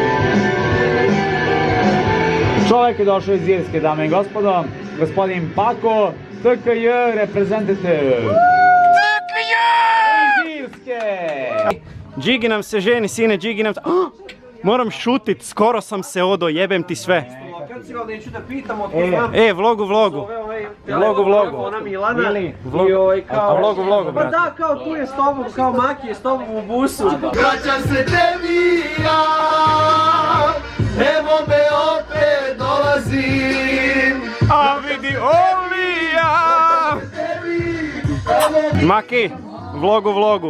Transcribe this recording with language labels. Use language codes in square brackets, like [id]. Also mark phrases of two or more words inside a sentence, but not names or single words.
[hr] Čovjek je došao iz Irske, dame i gospodo. Gospodin Pako, TKJ reprezentativ. TKJ! Iz Irske! Gigi nam se ženi, sine, Gigi nam se... Moram šutit, skoro sam se odo, jebem ti sve. Reci, ali neću da pitam od vlogu. Vlogu. Ona Milana. A vlogu, Pa brate. da, kao tu je s tobom, kao Maki je s tobom u busu. Vraćam se tebi ja, evo me opet dolazim. A vidi Olija! Maki, vlogu.